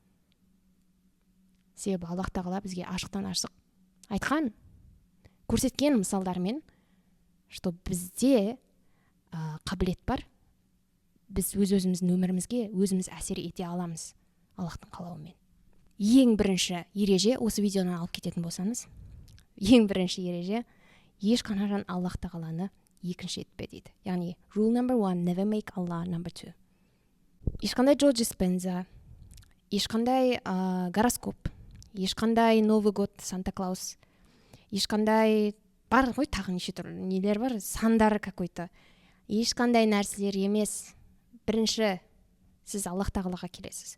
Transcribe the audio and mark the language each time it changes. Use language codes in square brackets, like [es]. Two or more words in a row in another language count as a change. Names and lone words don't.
[kk] Себебі Аллах тағала бізге ашықтан ашық айтқан, көрсеткен мысалдармен, что бізде қабілет бар. Біз өз-өзіміздің өмірімізге өзіміз әсер ете аламыз Аллахтың қалауымен. Ең бірінші ереже, осы видеоны алып кететін болсаңыз, ең бірінші ереже, ешқашан Аллах тағаланы екінші етпе дейді. Яғни, [en] rule number 1, never make Allah number 2. [kk] Ешқандай Джо Диспенза, ешқандай гороскоп, ешқандай [ru] Новый год, [kk] Санта-Клаус, ешқандай бар ғой, тағы неше түрлі нелер бар, сандар какой-то. Ешқандай нәрселер емес. Бірінші, сіз Аллах тағалаға келесіз.